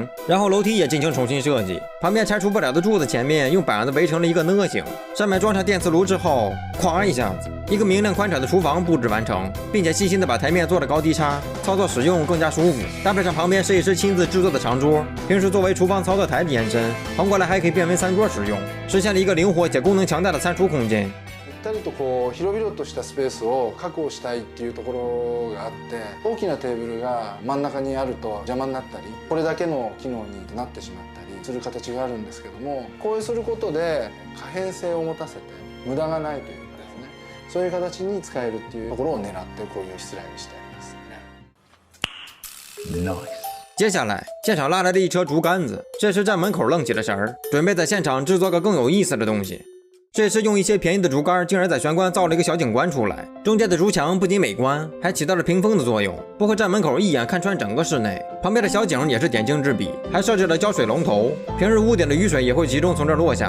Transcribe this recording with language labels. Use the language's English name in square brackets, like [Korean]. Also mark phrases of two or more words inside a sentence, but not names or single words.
[Chinese] 然后楼梯也进行重新设计，旁边拆除不了的柱子前面用板子围成了一个呢形，上面装上电磁炉之后，咵一下子，一个明亮宽敞的厨房布置完成，并且细心的把台面做了高低差，操作使用更加舒服。搭配上旁边设计师亲自制作的长桌，平时作为厨房操作台的延伸，横过来还可以变为餐桌使用，实现了一个灵活且功能强大的餐厨空间。 [Japanese] ゆったりとこう広々としたスペースを確保したいっていうところがあって、大きなテーブルが真ん中にあると邪魔になったり、これだけの機能になってしまったりする形があるんですけども、こうすることで可変性を持たせて無駄がないというかですね、そういう形に使えるっていうところを狙ってこういうしつらいにしてありますね。 [Chinese] 接下来，现场拉来了一车竹竿子，这时站门口愣起了神儿，准备在现场制作个更有意思的东西。这时用一些便宜的竹竿，竟然在玄关造了一个小景观出来，中间的竹墙不仅美观，还起到了屏风的作用，不会站门口一眼看穿整个室内。旁边的小景也是点睛之笔，还设置了浇水龙头，平日屋顶的雨水也会集中从这儿落下。